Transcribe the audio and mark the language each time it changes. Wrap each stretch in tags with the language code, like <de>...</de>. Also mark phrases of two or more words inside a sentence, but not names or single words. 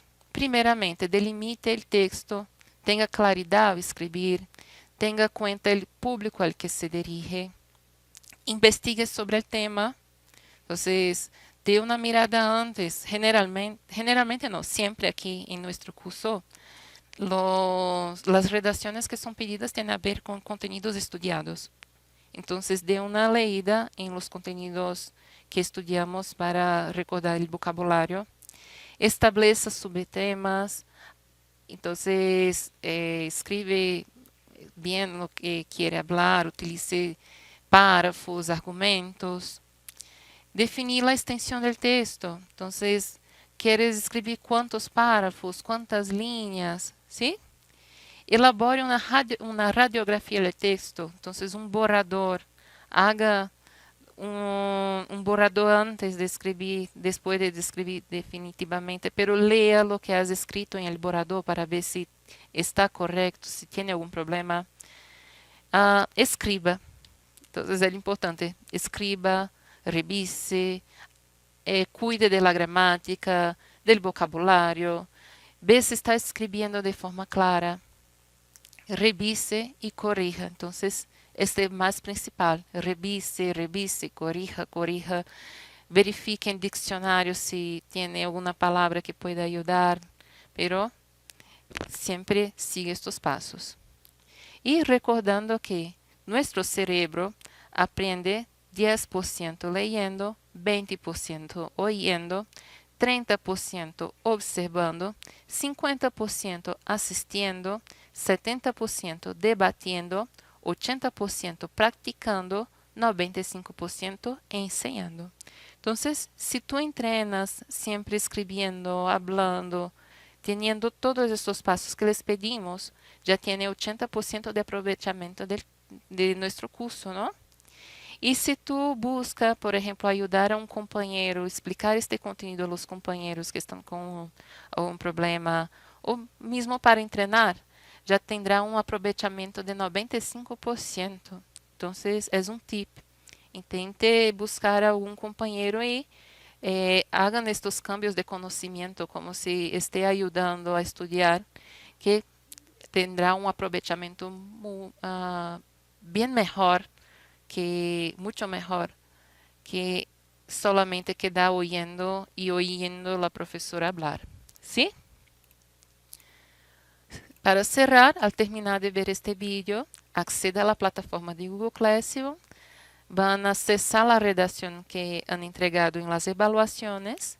<pt>Primeiramente, delimite o texto, tenha claridade ao escrever, tenha conta o público</pt> <es>al que se dirige,</es> <pt>investigue sobre o tema. Então, dê uma mirada antes. Generalmente não, sempre aqui em nosso curso, las redações que são pedidas têm a ver com</pt> <es>contenidos estudiados.</es> <pt>Então, dê uma leída em</pt> <es>los contenidos que estudiamos</es> <pt>para recordar o vocabulário. Estabeleça subtemas. Então, escreve bem o que quer falar, utilize párrafos, argumentos. Definir a extensão do texto. Então, queres escrever quantos párrafos, quantas linhas, ¿sí? Elabore uma radiografia do texto. Então, borrador.</pt> <es>Haga</es> <pt>um borrador antes de escrever, depois de escrever definitivamente,</pt> <es>pero lea lo que has escrito en el borrador para ver si está correcto, si tiene algún problema. Escriba. Entonces, es importante. Escriba, revise, cuide de la gramática, del vocabulario. Ve si está escribiendo de forma clara. Revise y corrija.</es> <pt>Entonces, este é mais principal.</pt> <es>Revise, corrija.</es> <pt>Verifique em dicionário se tem alguma palavra que pueda ajudar. Pero sempre siga estes passos. E recordando que nosso cérebro aprende 10%</pt> <es>leyendo, 20% oyendo,</es> <pt>30% observando, 50% assistindo, 70% debatendo, 80%</pt> <es>practicando, 95% enseñando. Entonces, si tú entrenas siempre escribiendo, hablando, teniendo todos estos pasos que les pedimos, ya tiene 80% de aprovechamiento de nuestro curso, ¿no?</es> <pt>E se tu busca, por exemplo, ajudar a um companheiro, explicar este conteúdo aos companheiros que estão com um problema, ou mesmo para treinar, já terá um aproveitamento de 95%. Então, é um tip.</pt> <es>Intente buscar</es> <pt>algum companheiro e hagan estes cambios de conhecimento como se esteja ajudando a estudar, que terá um aproveitamento bem melhor,</pt> <es>mucho mejor que solamente quedar oyendo y oyendo a la profesora hablar. ¿Sí? Para cerrar, al terminar de ver este vídeo, acceda a la plataforma de Google Classroom, van a acessar la redacción que han entregado en las evaluaciones.</es>